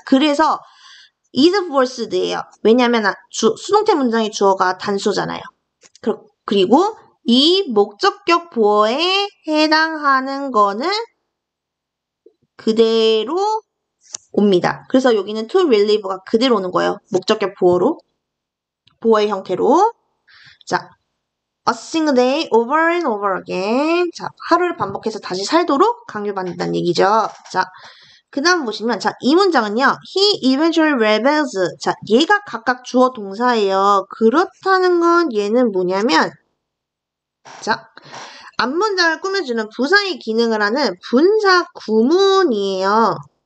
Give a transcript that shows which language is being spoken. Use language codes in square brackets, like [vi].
[ko] 그래서 is forced예요. 왜냐하면 수동태 문장의 주어가 단수잖아요. 그리고 이 목적격 보어에 해당하는 거는 그대로 옵니다. 그래서 여기는 to relieve가 그대로 오는 거예요. 목적격 보어의 형태로. [en] 자, a single day over and over again. [ko] 자, 하루를 반복해서 다시 살도록 강요받는다는 얘기죠. 자, 그 다음 보시면, 자, 이 문장은요, [en] he eventually rebels. [ko] 자, 얘가 각각 주어 동사예요. 그렇다는 건 얘는 뭐냐면, 자, 앞문장을 꾸며주는 부사의 기능을 하는 분사 구문이에요.